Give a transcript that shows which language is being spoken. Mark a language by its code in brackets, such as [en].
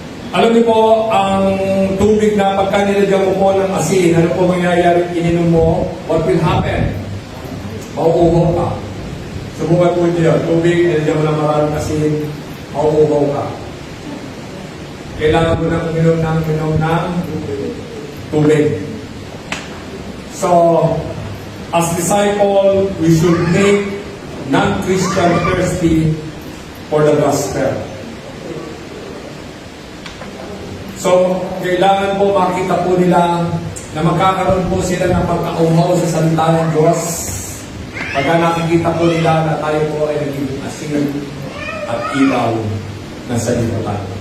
[tl] Alam niyo po, ang tubig na pagka nilagyan mo po ng asin, ano po mangyayari ininom mo? [en] What will happen? [tl] Mauuhaw ka. Subukan po niyo, tubig, nilagyan mo ng maraming asin, mauuhaw ka. Kailangan mo nang uminom ng tubig. [en] So, as disciple, we should make non-Christian thirsty for the gospel. [tl] So, kailangan po makita po nila na magkakaroon po sila ng pagkauhaw sa salita ng Diyos. Pagka nakikita po nila na tayo po ay naging asin at ilaw ng sanlibutan.